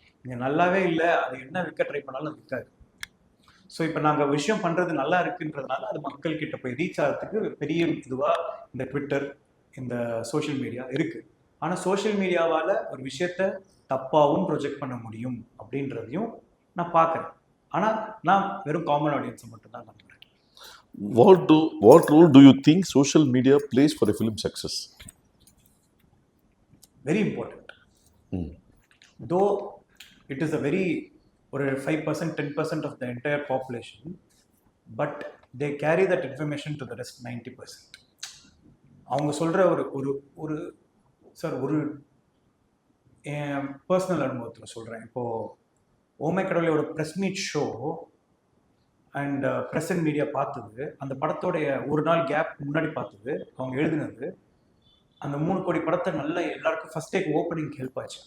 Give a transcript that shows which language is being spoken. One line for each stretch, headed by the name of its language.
Tamil: இங்கே நல்லாவே இல்லை, அது என்ன விற்க ட்ரை பண்ணாலும் அது விற்காது. ஸோ இப்போ நாங்கள் விஷயம் பண்ணுறது நல்லா இருக்குன்றதுனால அது மக்கள் கிட்ட போய் ரீச் ஆகிறதுக்கு பெரிய இதுவாக இந்த ட்விட்டர், இந்த சோஷியல் மீடியா இருக்குது. ஆனால் சோஷியல் மீடியாவால் ஒரு விஷயத்த தப்பாகவும் ப்ரொஜெக்ட் பண்ண முடியும் அப்படின்றதையும் நான் பார்க்குறேன். ஆனால் நான் வெறும் காமன் ஆடியன்ஸை மட்டும்தான் நம்புகிறேன்.
English: What role do you think social media plays for a film success? Very important. Though it is a very or 5%, 10% of the entire population, but they carry that information to the rest 90%.
Tamil: அவங்க சொல்கிற ஒரு sir ஒரு என் personal அனுபவத்தில் சொல்கிறேன். இப்போது ஓமை கடவுளையோட press meet show and press and media பார்த்தது, அந்த படத்தோடைய ஒரு நாள் கேப் முன்னாடி பார்த்தது, அவங்க எழுதினது, அந்த 3 கோடி படத்தை நல்லா எல்லாருக்கும் ஃபர்ஸ்ட் டேக்கு ஓப்பனிங் ஹெல்ப் ஆச்சு.